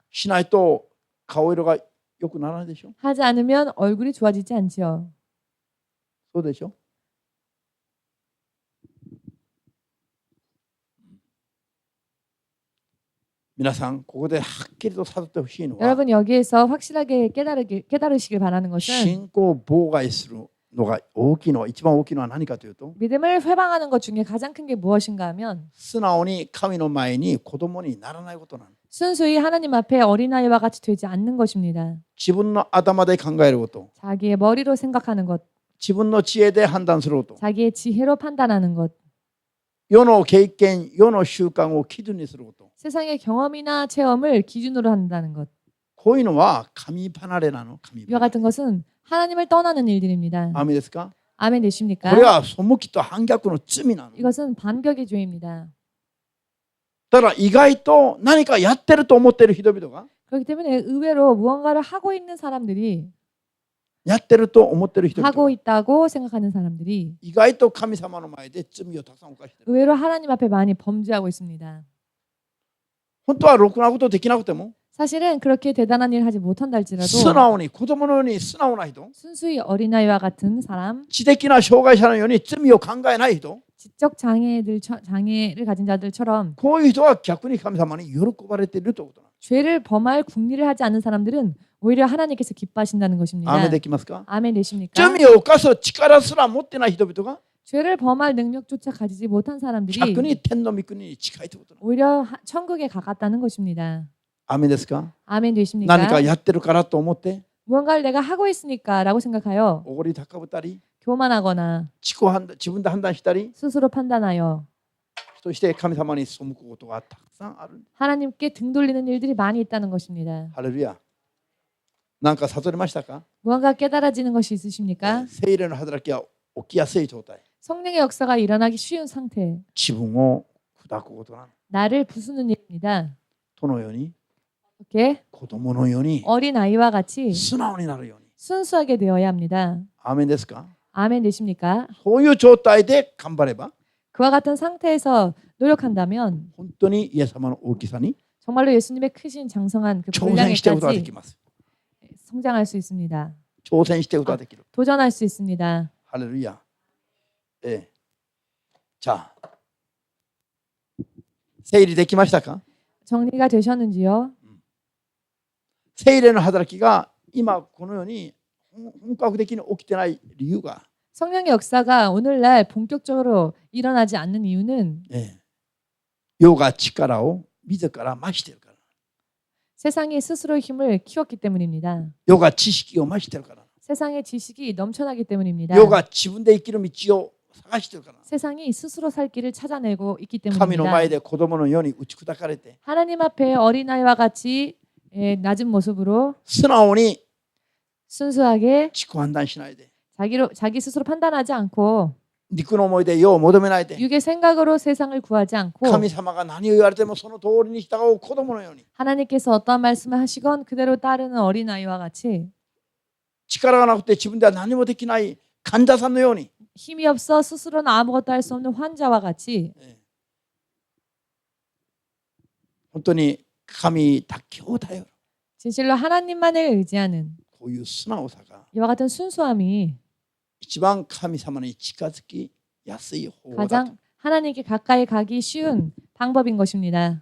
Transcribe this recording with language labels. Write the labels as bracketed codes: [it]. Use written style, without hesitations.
[ja] しないと顔色が良くならないでしょ。 [ko] 하지 않으면 얼굴이 좋아지지 않지요. [ja] そうでしょ。皆さんここではっきりと悟ってほしいのは [ko] 여러분 여기에서 확실하게 깨달으시길 바라는 것은 [ja] 信仰を妨害するのが大きいのは一番大きいのは何かというと [ko] 믿음을 회방하는 것 중에 가장 큰 게 무엇인가 하면 [ja] 素直に神の前に子供にならないことなの。 [ko] 순수히 하나님 앞에 어린아이와 같이 되지 않는 것입니다. [ja] 自分の頭で考えること、 [ko] 자기의 머리로 생각하는 것, [ja] 自分の知恵で判断すること、 [ko] 자기의 지혜로 판단하는 것, [ja] 世の経験、世の習慣を基準にすること。 [ko] 세상의 경험이나 체험을 기준으로 한다는 것. [ja] こういうのは神離れなの。神 [ko] 이와 [ja] 離れ。 [ko] 같은 것은 하나님을 떠나는 일들입니다. [ja] アメですか？ [ko] 아멘 [ja] こ [ko] 되십니까? [ja] れは背きと反逆の罪なの。 [ko] 이것은 반격의 죄입니다. [ja] だから意外と何かやってると思っている人々が [ko] 그렇기 때문에 의외로 무언가를 하고 있는 사람들이 [ja] やってると思っている人々 [ko] 하고 [ja] が [ko] 있다고 생각하는 사람들이 [ja] 意外と神様の前で罪をたくさん犯している。 [ko] 의외로 하나님 앞에 많이 범죄하고 있습니다. [ja] 本当はろくなことできなくても [ko] 사실은 그렇게 대단한 일을 하지 못한다 [ja] 素 [ko] 할지라도 [ja] 直に子供のように素直な人、 [ko] 순수히 어린아이와 같은 사람, [ja] 知的な障害者のように罪を考えない人、 [ko] 지적 장애를 가진 자들처럼 [ja] こういう人は逆に神様に喜ばれているということなの。 [ko] 죄를 범할 궁리를 하지 않는 사람들은 오히려 하나님께서 기뻐하신다는 것입니다. [ja] アーメンできますか？ [ko] 아멘 되십니까? [ja] 罪を犯す力すら持ってない人々が [ko] 죄를 범할 능력조차 가지지 못한 사람들이 [ja] 逆に天の御国に近いということなの。 [ko] 오히려 천국에 가깝다는 것입니다. [ja] アーメンですか？ [ko] 아멘 되십니까? [ja] 何かやってるからと思って [ko] 무언가를 내가 하고 있으니까라고 생각하여 [ja] おごり高ぶったり [ko] 교만하거나 [ja] 自分で判断したり [ko] 스스로 판단하여 [ja] そして神様に背くことがたくさんある。 [ko] 하나님께 등 돌리는 일들이 많이 있다는 것입니다. [ja] ハレルヤ。なんか悟りましたか？ [ko] 무언가 깨달아지는 것이 있으십니까? [ja] 聖霊の働きが起きやすい状態。 [ko] 성령의 역사가 일어나기 쉬운 상태, [ja] 自分を砕くことなの。 [ko] 나를 부수는 일입니다. [ja] どのように？ [ko] 이렇게 [ja] 子供のように [ko] 어린아이와 같이 [ja] 素直になるように。 [ko] 순수하게 되어야 합니다. [ja] アーメンですか？ [ko] 아멘 되십니까? [ja] そういう状態で頑張れば [ko] 그와 같은 상태에서 노력한다면 [ja] 本当にイエス様の大きさに [ko] 정말로 예수님의 크신 장성한 그 [ja] 挑戦していくことがで [ko] 분량에까지 [ja] きます。 [ko] 성장할 수 있습니다. [ja] 挑戦していくことができる。 [ko] 도전할 수 있습니다. [ja] ハレルヤ。じゃあ整理できましたか？ [ko] 정리가 되셨는지요? [ja] 聖霊の働きが今このように本格的に起きてない理由が [ko] 성령의 역사가 오늘날 본격적으로 일어나지 않는 이유는 [ja] 世が力を自ら増しているから。 [ko] 세상이 스스로 힘을 키웠기 때문입니다. [ja] 世が知識を増しているから。 [ko] 세상의 지식이 넘쳐나기 때문입니다. [ja] 世が自分で生きる道を探しているから。 [ko] 세상이 스스로 살 길을 찾아내고 있기 [ja] 神の [ko] 때문입니다. [ja] 前で子供のように打ち砕かれて [ko] 하나님 앞에 어린아이와 같이 낮은 모습으로 [ja] 素直に [ko] 순수하게 [ja] 自己判断しないで [ko] 자기 스스로 판단하지 않고 [ja] 肉の思いで世を求めないで [ko] 육의 생각으로 세상을 구하지 않고 [ja] 神様が何を言われてもその通りに従う子供のように [ko] 하나님께서 어떠한 말씀을 하시건 그대로 따르는 어린아이와 같이 [ja] 力がなくて自分では何もできない患者さんのように [ko] 힘이 없어 스스로는 아무것도 할 수 없는 환자와 같이 [ja] 本当に神だけを頼る [ko] 진실로 하나님만을 의지하는 [ja] こういう素直さが [ko] 이와 같은 순수함이 [ja] 一番神様に近づきやすい方法だと [ko] 가장 하나님께 가까이 가기 쉬운 방법인 것입니다.